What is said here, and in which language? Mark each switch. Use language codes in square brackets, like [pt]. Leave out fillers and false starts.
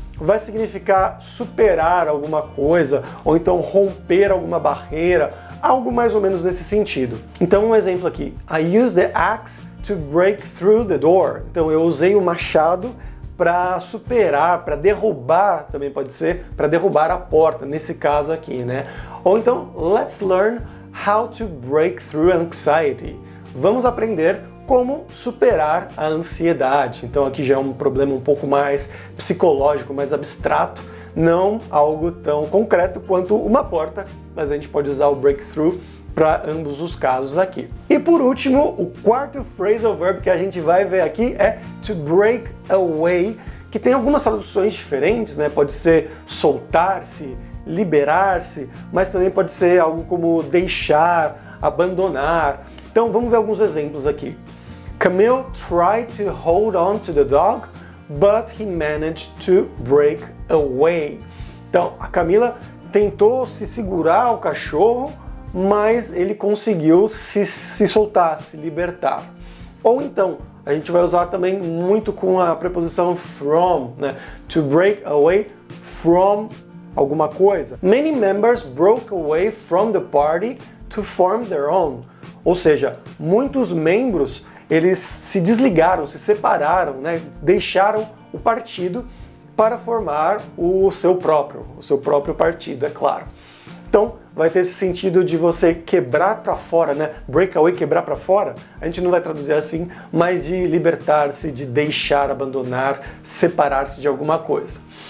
[pt] vai significar superar alguma coisa, ou então romper alguma barreira, algo mais ou menos nesse sentido. Então um exemplo aqui, [en] I used the axe to break through the door. [pt] Então eu usei o machado para superar, para derrubar, também pode ser, para derrubar a porta, nesse caso aqui, né? Ou então, [en] let's learn how to break through anxiety. [pt] Vamos aprender como superar a ansiedade. Então aqui já é um problema um pouco mais psicológico, mais abstrato, não algo tão concreto quanto uma porta, mas a gente pode usar o breakthrough para ambos os casos aqui. E por último, o quarto phrasal verb que a gente vai ver aqui é to break away, que tem algumas traduções diferentes, né? Pode ser soltar-se, liberar-se, mas também pode ser algo como deixar, abandonar. Então vamos ver alguns exemplos aqui. [en] Camille tried to hold on to the dog, but he managed to break away. [pt] Então a Camila tentou se segurar ao cachorro, mas ele conseguiu se soltar, se libertar. Ou então, a gente vai usar também muito com a preposição from, né? [en] To break away from [pt] alguma coisa. [en] Many members broke away from the party to form their own. [pt] Ou seja, muitos membros, eles se desligaram, se separaram, né? Deixaram o partido para formar o seu próprio partido, é claro. Então, vai ter esse sentido de você quebrar para fora, né? Break away, quebrar para fora. A gente não vai traduzir assim, mas de libertar-se, de deixar, abandonar, separar-se de alguma coisa.